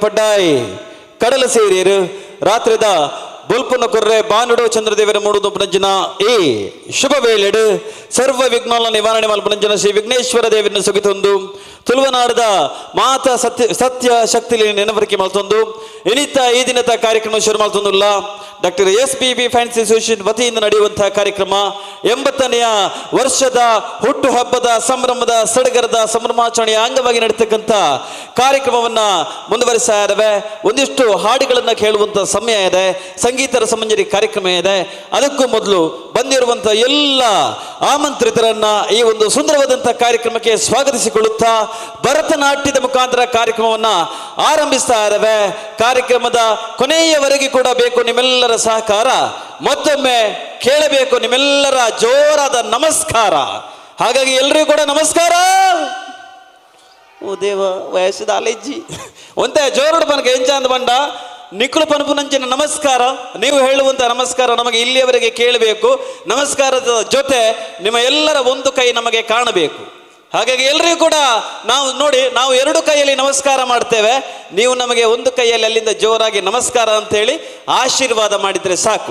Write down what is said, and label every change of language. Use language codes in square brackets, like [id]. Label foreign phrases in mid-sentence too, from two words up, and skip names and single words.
[tcy] ಪಡ್ಡಾಯಿ ಕಡಲ ಸೇರಿಯರು ರಾತ್ರಿದ ಬುಲ್ಪುನ ಕೊರ್ರೆ ಬಾನುಡೋ ಚಂದ್ರದೇವರ ಮೂಡುದು ಪುನಂಜನ ಈ ಶುಭ ವೇಳೆಡು ಸರ್ವ ವಿಘ್ನಾಲ ನಿವಾರಣೆ ಮಲ್ಪುನಂಜನ ಶ್ರೀ ವಿಘ್ನೇಶ್ವರ ದೇವರನ್ನು ಸುಗಿತೊಂದು ತುಳುವನಾಡದ ಮಾತ ಸತ್ಯ ಶಕ್ತಿಲಿ ನೆನವರಿಕೆ ಮಲ್ತೊಂದು ಇನಿತ ಈ ದಿನದ ಕಾರ್ಯಕ್ರಮ ಶುರು ಮಾಡ್ತೊಂದುಲ್ಲ [kn] ಡಾಕ್ಟರ್ SPB ಫ್ಯಾನ್ಸಿ ಅಸೋಸಿಯೇಷನ್ ವತಿಯಿಂದ ನಡೆಯುವಂತಹ ಕಾರ್ಯಕ್ರಮ 80ನೆಯ ವರ್ಷದ ಹುಟ್ಟು ಹಬ್ಬದ ಸಂಭ್ರಮದ ಸಡಗರದ ಸಂಭ್ರಮಾಚರಣೆಯ ಅಂಗವಾಗಿ ನಡೀತಕ್ಕಂಥ ಕಾರ್ಯಕ್ರಮವನ್ನ ಮುಂದುವರಿಸ್ತಾ ಇದ್ದಾವೆ. ಒಂದಿಷ್ಟು ಹಾಡುಗಳನ್ನ ಕೇಳುವಂತ ಸಮಯ ಇದೆ, ಸಂಗೀತ ರಸಮಂಜರಿ ಕಾರ್ಯಕ್ರಮ ಇದೆ. ಅದಕ್ಕೂ ಮೊದಲು ಬಂದಿರುವಂತ ಎಲ್ಲ ಆಮಂತ್ರಿತರನ್ನ ಈ ಒಂದು ಸುಂದರವಾದಂತಹ ಕಾರ್ಯಕ್ರಮಕ್ಕೆ ಸ್ವಾಗತಿಸಿಕೊಳ್ಳುತ್ತಾ ಭರತನಾಟ್ಯದ ಮುಖಾಂತರ ಕಾರ್ಯಕ್ರಮವನ್ನ ಆರಂಭಿಸ್ತಾ ಇದ್ದಾವೆ. ಕಾರ್ಯಕ್ರಮದ ಕೊನೆಯವರೆಗೆ ಕೂಡ ಬೇಕು ನಿಮ್ಮೆಲ್ಲರ ಸಹಕಾರ, ಮತ್ತೊಮ್ಮೆ ಕೇಳಬೇಕು ನಿಮ್ಮೆಲ್ಲರ ಜೋರಾದ ನಮಸ್ಕಾರ. ಹಾಗಾಗಿ ಎಲ್ಲರಿಗೂ ಕೂಡ ನಮಸ್ಕಾರ. [tcy] ಓ ದೇವ ವಯಸ್ಸದ ಅಲೆಜ್ಜಿ ಒಂದೇ ಜೋರುಡು ಪನಕ ಎಂಚ ಅಂದ ಬಂಡ ನಿಖಲು ಪನಪು ನಂಚಿನ ನಮಸ್ಕಾರ. [kn] ನೀವು ಹೇಳುವಂಥ ನಮಸ್ಕಾರ ನಮಗೆ ಇಲ್ಲಿಯವರೆಗೆ ಕೇಳಬೇಕು. ನಮಸ್ಕಾರದ ಜೊತೆ ನಿಮ್ಮ ಎಲ್ಲರ ಒಂದು ಕೈ ನಮಗೆ ಕಾಣಬೇಕು. ಹಾಗಾಗಿ ಎಲ್ಲರಿಗೂ ಕೂಡ ನಾವು ನೋಡಿ, ನಾವು ಎರಡು ಕೈಯಲ್ಲಿ ನಮಸ್ಕಾರ ಮಾಡ್ತೇವೆ, ನೀವು ನಮಗೆ ಒಂದು ಕೈಯಲ್ಲಿ ಅಲ್ಲಿಂದ ಜೋರಾಗಿ ನಮಸ್ಕಾರ ಅಂತ ಹೇಳಿ ಆಶೀರ್ವಾದ ಮಾಡಿದ್ರೆ ಸಾಕು.